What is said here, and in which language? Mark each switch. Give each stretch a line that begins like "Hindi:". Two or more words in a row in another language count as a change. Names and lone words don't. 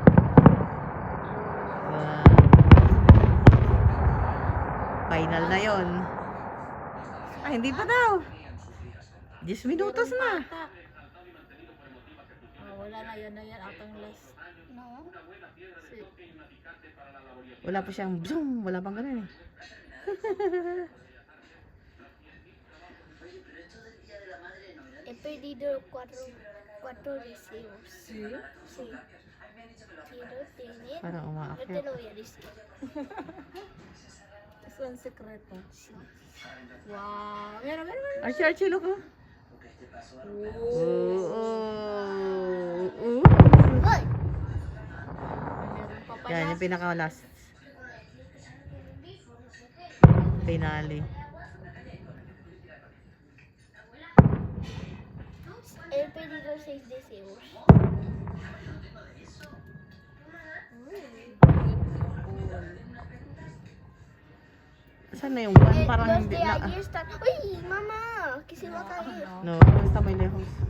Filipino: Wow. Final na yon. Ay, hindi pa daw. 10 minutos na. Oh, wala na yan atang last.
Spanish: No. Si.
Filipino: Wala pa siyang zoom. Wala pang ganun eh.
Spanish: He pedido cuatro deseos. Si? Sí. Quiero tener.
Filipino: Parang
Spanish: No te
Filipino: umaakyat.
Spanish: lo voy a decir.
Filipino: Ito ang sekreto. Wow! Meron.
English: Archie, Archie, look oh. Oh.
Filipino: Oo. ¡Ay! Meron pa pala. Yan, yung pinaka-last. Finale.
Spanish: He pedido 6 deseos.
Filipino: Saan na yung one? Parang
Spanish: Los
Filipino: hindi
Spanish: de
Filipino: na.
Spanish: allí están. ¡Uy, mamá! Que se va a caer. No,
Filipino: basta may lehos.